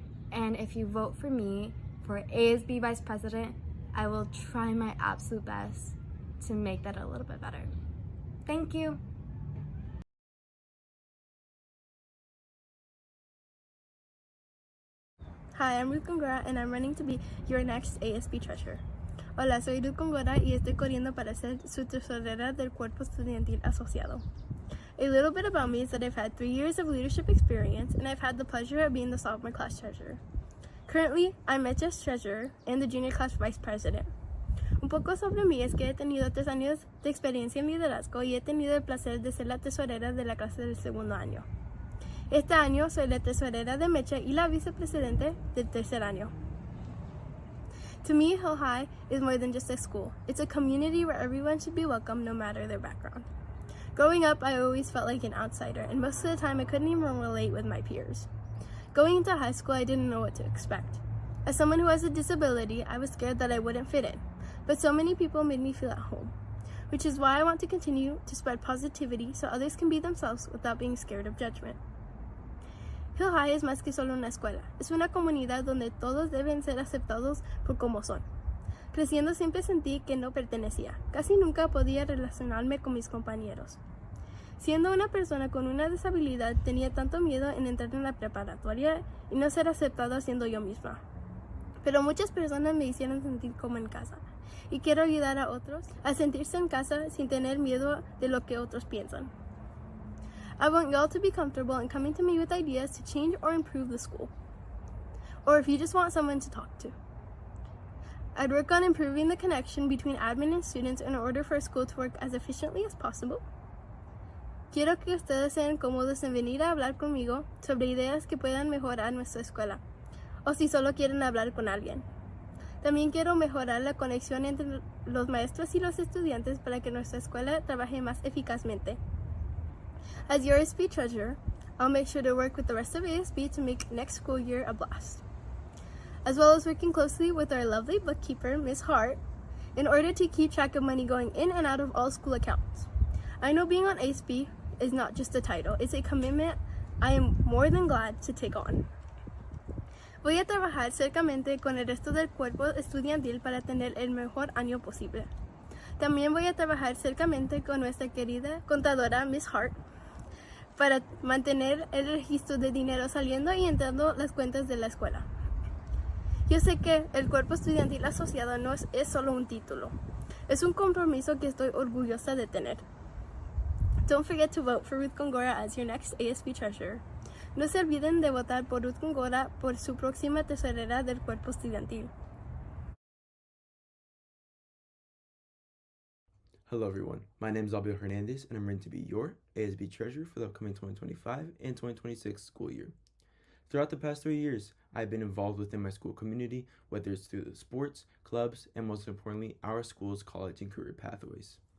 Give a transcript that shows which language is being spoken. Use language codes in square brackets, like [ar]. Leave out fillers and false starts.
[en] And if you vote for me for ASB Vice President, I will try my absolute best to make that a little bit better. Thank you. Hi, I'm Ruth Congora, and I'm running to be your next ASB treasurer. [es] Hola, soy Ruth Congora y estoy corriendo para ser su tesorera del Cuerpo Estudiantil Asociado. [en] A little bit about me is that I've had 3 years of leadership experience, and I've had the pleasure of being the sophomore class treasurer. Currently, I'm HHS treasurer and the junior class vice president. [es] Un poco sobre mí es que he tenido 3 años de experiencia en liderazgo y he tenido el placer de ser la tesorera de la clase del segundo año. Este año soy la tesorera de Mecha y la vicepresidente del tercer año. [en] To me, Hill High is more than just a school. It's a community where everyone should be welcome no matter their background. Growing up, I always felt like an outsider, and most of the time I couldn't even relate with my peers. Going into high school, I didn't know what to expect. As someone who has a disability, I was scared that I wouldn't fit in, but so many people made me feel at home, which is why I want to continue to spread positivity so others can be themselves without being scared of judgment. [es] Hill High es más que solo una escuela, es una comunidad donde todos deben ser aceptados por como son. Creciendo siempre sentí que no pertenecía, casi nunca podía relacionarme con mis compañeros. Siendo una persona con una disabilidad, tenía tanto miedo en entrar en la preparatoria y no ser aceptada siendo yo misma. Pero muchas personas me hicieron sentir como en casa, y quiero ayudar a otros a sentirse en casa sin tener miedo de lo que otros piensan. [en] I want y'all to be comfortable in coming to me with ideas to change or improve the school, or if you just want someone to talk to. I'd work on improving the connection between admin and students in order for school to work as efficiently as possible. [es] Quiero que ustedes sean cómodos en venir a hablar conmigo sobre ideas que puedan mejorar nuestra escuela, o si solo quieren hablar con alguien. También quiero mejorar la conexión entre los maestros y los estudiantes para que nuestra escuela trabaje más eficazmente. [en] As your ASB treasurer, I'll make sure to work with the rest of ASB to make next school year a blast. as well as working closely with our lovely bookkeeper, Miss Hart, in order to keep track of money going in and out of all school accounts. I know being on ASB is not just a title, it's a commitment I am more than glad to take on. [es] Voy a trabajar cercamente con el resto del cuerpo estudiantil para tener el mejor año posible. También voy a trabajar cercamente con nuestra querida contadora Miss Hart para mantener el registro de dinero saliendo y entrando las cuentas de la escuela. Yo sé que el cuerpo estudiantil asociado no es solo un título, es un compromiso que estoy orgullosa de tener. [en] Don't forget to vote for Ruth Gongora as your next ASB treasurer. [es] No se olviden de votar por Ruth Gongora por su próxima tesorera del cuerpo estudiantil. [en] Hello everyone, my name is Abel Hernandez and I'm ready to be your ASB treasurer for the upcoming 2025 and 2026 school year. Throughout the past 3 years, I've been involved within my school community, whether it's through the sports, clubs, and most importantly, our school's college and career pathways.